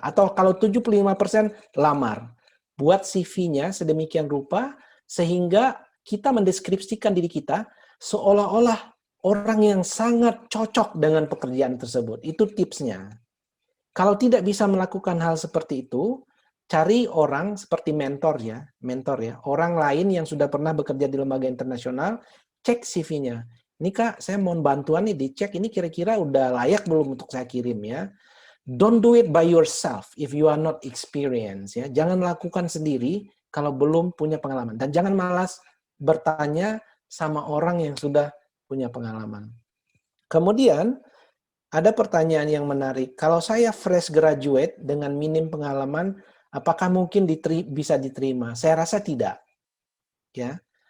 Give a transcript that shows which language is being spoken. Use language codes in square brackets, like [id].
[id] Atau kalau 75%, lamar. Buat CV-nya sedemikian rupa, sehingga kita mendeskripsikan diri kita seolah-olah orang yang sangat cocok dengan pekerjaan tersebut. Itu tipsnya. Kalau tidak bisa melakukan hal seperti itu, cari orang seperti mentor ya, orang lain yang sudah pernah bekerja di lembaga internasional, cek CV-nya. Ini Kak, saya mohon bantuan nih dicek ini kira-kira udah layak belum untuk saya kirim ya. [en] Don't do it by yourself if you are not experienced ya. [id] Jangan lakukan sendiri kalau belum punya pengalaman dan jangan malas bertanya sama orang yang sudah punya pengalaman. Kemudian ada pertanyaan yang menarik. Kalau saya fresh graduate dengan minim pengalaman, apakah mungkin bisa diterima? Saya rasa tidak. Ya.